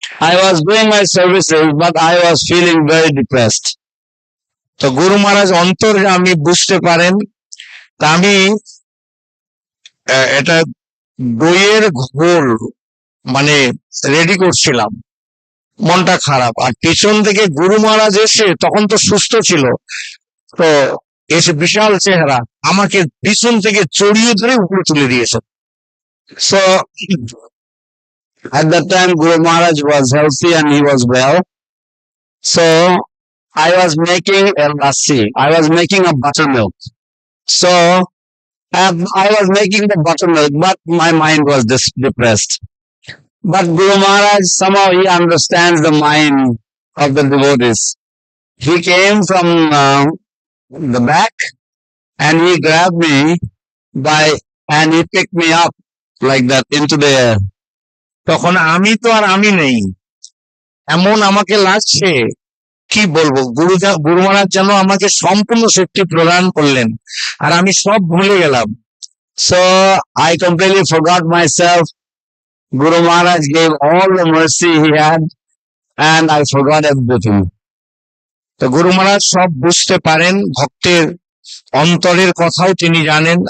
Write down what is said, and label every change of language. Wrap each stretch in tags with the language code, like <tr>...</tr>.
<en>I was doing my services, but I was feeling very depressed.</en> <bn>তো গুরু মহারাজ অন্তর্যামী, বুঝতে পারেন। তা আমি এটা দইয়ের ঘোল মানে রেডি করছিলাম, মনটা খারাপ। আর পিছন থেকে গুরু মহারাজ এসে, তখন তো সুস্থ ছিল, তো এসে বিশাল চেহারা আমাকে পিছন থেকে চড়িয়ে ধরে উপরে তুলে দিয়েছে।</bn> <en>So at that time Guru Maharaj was healthy and he was well. So I was making a lassi. I was making a buttermilk. So I was making the buttermilk, but my mind was depressed. But Guru Maharaj, somehow he understands the mind of the devotees. He came from the back and he grabbed me and he picked me up like that into the air.</en> <bn>তখন আমি তো আর আমি নেই, এমন আমাকে লাগছে, কি বলবো। গুরু মহারাজ যেন আমাকে সম্পূর্ণ শক্তি প্রদান করলেন, আর আমি সব ভুলে গেলাম।</bn> <en>So I completely forgot myself. Guru Maharaj gave all the mercy he had, and I forgot everything.</en> <bn>তো গুরু মহারাজ সব বুঝতে পারেন, ভক্তের অন্তরের কথাও তিনি জানেন।</bn>